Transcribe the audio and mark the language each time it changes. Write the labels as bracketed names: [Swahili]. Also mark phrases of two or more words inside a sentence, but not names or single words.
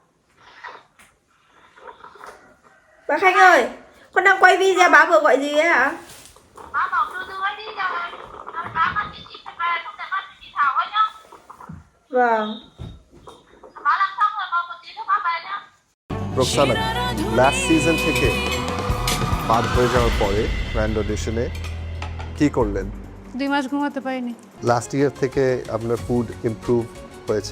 [Vietnamese] Bà Khánh ơi, con đang quay video, bà vừa gọi gì ấy ạ? Bà bảo từ từ ấy đi rồi. Bà bắt chị phải về, không thể bắt chị Thảo ấy nhá. Vâng. Bà làm xong rồi, còn một tí nữa bà về nhá. [Bangla] রোকসানা [English] last season [Bangla] থেকে বাদ হয়ে যাওয়ার পরে [English] grand audition [Bangla] কি করলেন? 2 মাস ঘুমাতে পারিনি। [English] last year [Bangla] থেকে আপনার [English] food improve [Bangla] হয়েছে?